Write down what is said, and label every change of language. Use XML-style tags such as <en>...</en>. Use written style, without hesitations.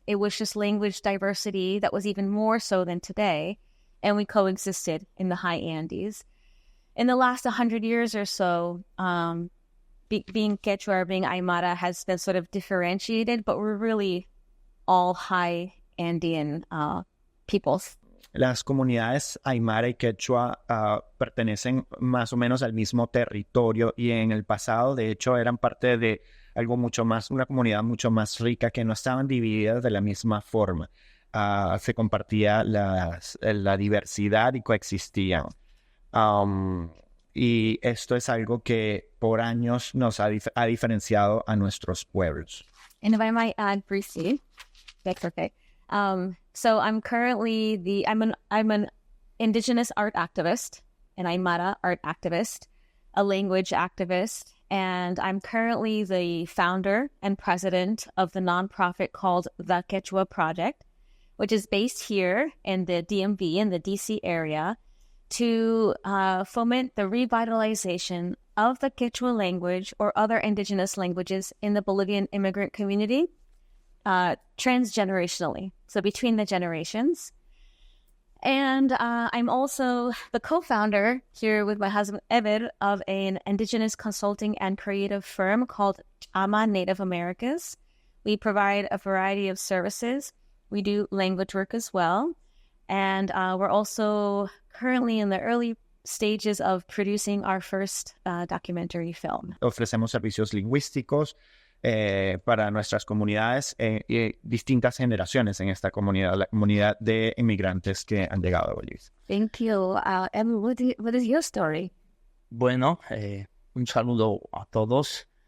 <en>It was just language diversity that was even more so than today, and we coexisted in the high Andes. In the last 100 years or so, being Quechua or being Aymara has been sort of differentiated, but we're really all high Andean peoples.</en> <es>Las comunidades Aymara y Quechua pertenecen más o menos al mismo territorio y en el pasado, de hecho, eran parte de algo mucho más, una comunidad mucho más rica que no estaban divididas de la misma forma. Se compartía la diversidad y coexistían. Y esto es algo que por años nos ha diferenciado a nuestros pueblos.</es> <en>And if I might add briefly, that's okay. So I'm currently I'm an Indigenous art activist, an Aymara art activist, a language activist, and I'm currently the founder and president of the nonprofit called The Quechua Project, which is based here in the DMV in the DC area to foment the revitalization of the Quechua language or other indigenous languages in the Bolivian immigrant community transgenerationally, so between the generations. And I'm also the co-founder here with my husband Eber of an indigenous consulting and creative firm called Chama Native Americas. We provide a variety of services. We do language work as well. And we're also currently in the early stages of producing our first documentary film.</en> <es>Ofrecemos servicios lingüísticos para nuestras comunidades y distintas generaciones en esta comunidad, la comunidad de inmigrantes que han llegado a Bolivia.</es> <en>Thank you. Emma, what is your story?</en> <es>Bueno, un saludo a todos.</es>